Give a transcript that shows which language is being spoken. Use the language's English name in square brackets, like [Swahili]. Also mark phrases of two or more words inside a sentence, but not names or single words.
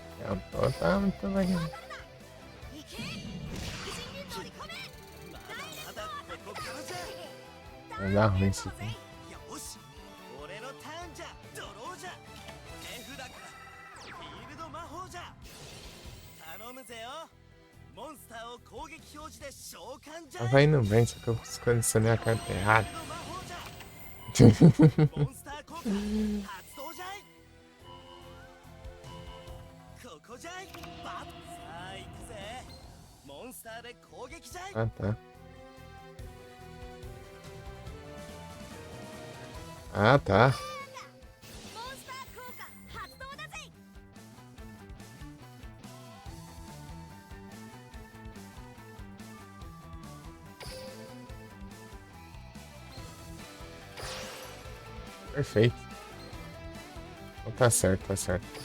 [Portuguese] Tá muito legal. [Japanese] 行け敵陣に乗り込めまだまだここからじゃ [Portuguese] Vai dar ruim isso aqui. [Japanese] よし俺のターンじゃドローじゃ手札からフィールド魔法じゃ頼むぜよモンスターを攻撃表示で召喚じゃ [Portuguese] Tava indo bem, só que eu selecionei a carta errada. [Japanese] フィールド魔法じゃモンスター効果発動じゃいここじゃいバッさあ行くぜモンスターで攻撃じゃい [Portuguese] Ah, tá. Ah, tá. [Japanese] モンスター効果発動だぜ [Portuguese] Perfeito. Então tá certo, tá certo.